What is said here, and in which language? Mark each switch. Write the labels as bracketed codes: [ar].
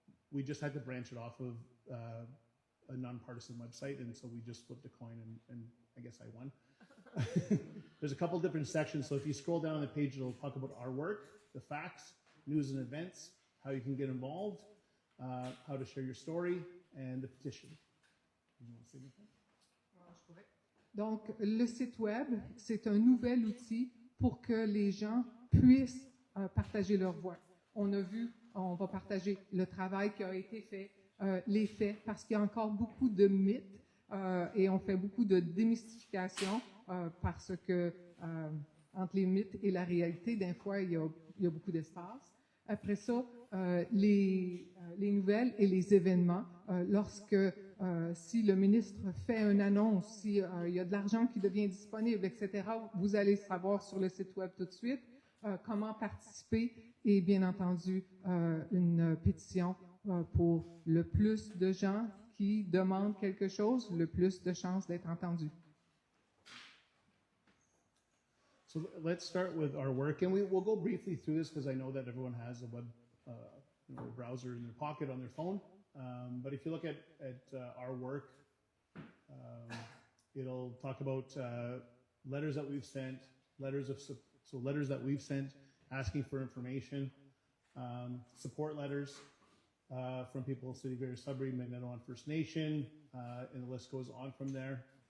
[en] We just had to branch it off of a nonpartisan website, and so we just flipped a coin, and I guess I won. There's a couple different sections, so if you scroll down on the page, it'll talk about our work, the facts, news and events, how you can get involved, how to share your story, and the petition. [fr] Donc, le site web, c'est un nouvel outil pour que les gens puissent partager leur voix. On a vu, on va partager le travail qui a été fait, les faits, parce qu'il y a encore beaucoup de mythes et on fait beaucoup de démystification parce que entre les mythes et la réalité, des fois, il y a beaucoup d'espace. Après ça, les nouvelles et les événements, lorsque si le ministre fait une annonce, s'il y a de l'argent qui devient disponible, etc., vous allez savoir sur le site web tout de suite comment participer et bien entendu une pétition pour le plus de gens qui demandent quelque chose, le plus de chances d'être entendus. [en] So let's start with our work, and we'll go briefly through this because I know that everyone has a web browser in their pocket on their phone. But if you look at our work, it'll talk about letters that we've sent, letters that we've sent asking for information, support letters from people, City of Greater Sudbury, Magneto First Nation, and the list goes on from there.